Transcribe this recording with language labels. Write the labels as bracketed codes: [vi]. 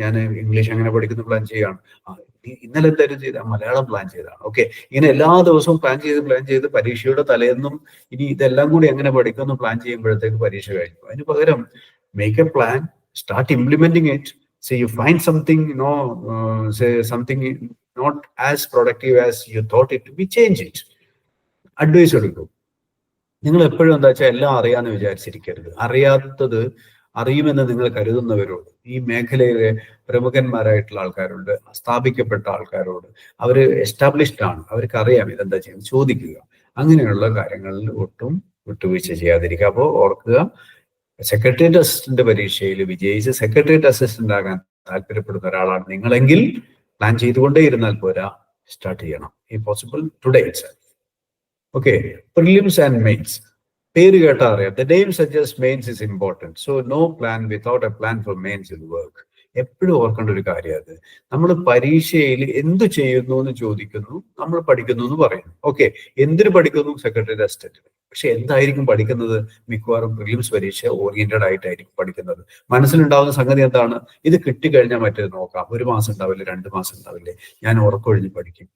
[ml] ഞാൻ ഇംഗ്ലീഷ് എങ്ങനെ പഠിക്കുന്നു പ്ലാൻ ചെയ്യാണ്. ഇന്നലെ എന്തായാലും ചെയ്ത മലയാളം പ്ലാൻ ചെയ്താണ്. ഓക്കെ, ഇങ്ങനെ എല്ലാ ദിവസവും പ്ലാൻ ചെയ്ത് പരീക്ഷയുടെ തലേന്നും ഇനി ഇതെല്ലാം കൂടി എങ്ങനെ പഠിക്കുന്നു പ്ലാൻ ചെയ്യുമ്പോഴത്തേക്ക് പരീക്ഷ കഴിഞ്ഞു. അതിന് പകരം [en] Make a plan, start implementing it. Say you find something, say something not as productive as you thought it to be, change it. [ml] Advice എടുക്കും. നിങ്ങൾ എപ്പോഴും എന്താ വെച്ചാൽ എല്ലാം അറിയാന്ന് വിചാരിച്ചിരിക്കരുത്. അറിയാത്തത് അറിയുമെന്ന് നിങ്ങൾ കരുതുന്നവരോട്, ഈ മേഖലയിലെ പ്രമുഖന്മാരായിട്ടുള്ള ആൾക്കാരുണ്ട്, സ്ഥാപിക്കപ്പെട്ട ആൾക്കാരോട്, അവര് എസ്റ്റാബ്ലിഷ്ഡ് ആണ്, അവർക്ക് അറിയാം ഇതെന്താ ചെയ്യുന്നത്, ചോദിക്കുക. അങ്ങനെയുള്ള കാര്യങ്ങളിൽ ഒട്ടും വിട്ടുവീഴ്ച ചെയ്യാതിരിക്കുക. അപ്പോൾ ഓർക്കുക, സെക്രട്ടേറിയറ്റ് അസിസ്റ്റന്റ് പരീക്ഷയിൽ വിജയിച്ച് സെക്രട്ടേറിയറ്റ് അസിസ്റ്റന്റ് ആകാൻ താല്പര്യപ്പെടുന്ന ഒരാളാണ് നിങ്ങളെങ്കിൽ പ്ലാൻ ചെയ്തുകൊണ്ടേ ഇരുന്നാൽ പോരാ, സ്റ്റാർട്ട് ചെയ്യണം. [en] ഈ possible today itself. Okay, prelims and mains. [ml] പേര് കേട്ടാ അറിയാം. [en] The name suggests mains is important. So no plan without a plan for mains will work. [ml] എപ്പോഴും ഓർക്കേണ്ട ഒരു കാര്യം അത്. നമ്മൾ പരീക്ഷയിൽ എന്ത് ചെയ്യുന്നു എന്ന് ചോദിക്കുന്നു, നമ്മൾ പഠിക്കുന്നു എന്ന് പറയുന്നു. ഓക്കെ, എന്തിനു പഠിക്കുന്നു? Secretariat assistant. പക്ഷെ എന്തായിരിക്കും പഠിക്കുന്നത്? മിക്കവാറും പ്രിലിംസ് പരീക്ഷ ഓറിയന്റഡ് ആയിട്ടായിരിക്കും പഠിക്കുന്നത്. മനസ്സിലുണ്ടാവുന്ന സംഗതി എന്താണ്? ഇത് കിട്ടിക്കഴിഞ്ഞാൽ മറ്റേത് നോക്കാം, 1 മാസം ഉണ്ടാവില്ലേ, 2 മാസം ഉണ്ടാവില്ലേ, ഞാൻ ഉറക്കൊഴിഞ്ഞ് പഠിക്കും.